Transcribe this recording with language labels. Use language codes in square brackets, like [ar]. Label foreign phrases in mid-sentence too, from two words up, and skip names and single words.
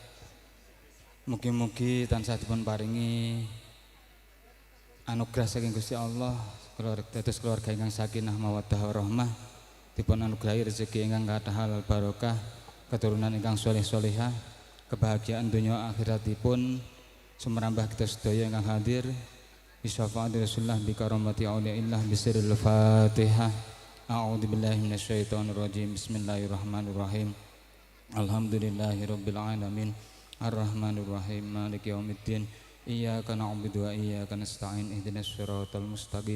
[jv] Mugi-mugi tansah dipun paringi anugerah saking Gusti Allah dados keluarga ingkang [ar] سكينة مودة ورحمة, [jv] dipun anugrahi rezeki ingkang kathah halal barokah, keturunan ingkang sholih-sholihah, kebahagiaan dunia akhiratipun sumrambah kita sedaya ingkang hadir. [ar] بشفاعة رسول الله بكرامة أولياء الله بسر الفاتحة. أعوذ بالله من الشيطان الرجيم. بسم الله الرحمن الرحيم. الحمد لله رب العالمين. الرحمن الرحيم. مالك يوم الدين. إياك نعبد وإياك نستعين. اهدنا الصراط المستقيم.